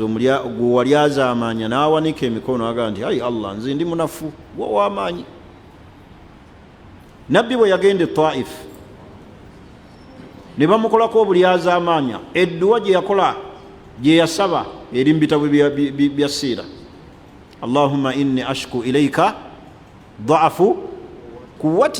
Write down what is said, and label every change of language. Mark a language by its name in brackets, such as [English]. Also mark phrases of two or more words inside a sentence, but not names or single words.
[Ganda] Gwe walyazaamaanya n'awanika emikono agamba nti ayi Allah, nze ndi munafu, gwe w'amaanyi. Nabbi bwe yagenda e Taif ne bamukolako obulyazaamaanya, edduwa gye yakola, gye yasaba eri mu bitabo bya siira, [Arabic] اللهم إني أشكو إليك ضعف قوتي.